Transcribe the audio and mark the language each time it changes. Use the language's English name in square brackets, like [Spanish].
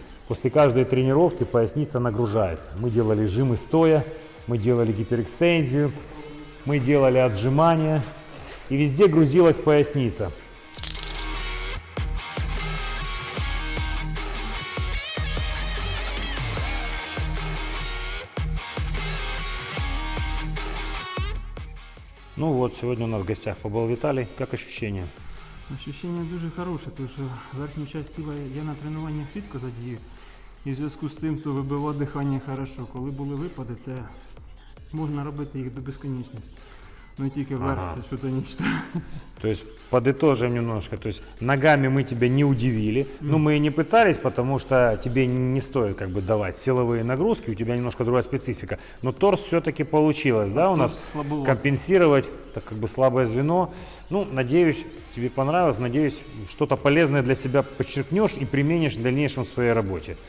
[Russian] После каждой тренировки поясница нагружается. Мы делали жимы стоя, мы делали гиперэкстензию, мы делали отжимания, и везде грузилась поясница. Ну вот, сегодня у нас в гостях побыл Виталий. Как ощущения? [Ukrainian] Ощущення дуже хороше, тому що верхню частину тіла я на тренуваннях рідко задію. І в зв'язку з цим, то вибивати дихання хорошо. Коли були випади, це можна робити їх до безконечності. Ну тільки верх це щось нічне. [Russian] То есть подытожим немножко, то есть ногами мы тебя не удивили, но мы и не пытались, потому что тебе не стоит как бы давать силовые нагрузки, у тебя немножко другая специфика, но торс все-таки получилось, да, у нас слабоват. компенсировать, так как бы слабое звено. Ну, надеюсь, тебе понравилось, надеюсь, что-то полезное для себя подчеркнешь и применишь в дальнейшем в своей работе.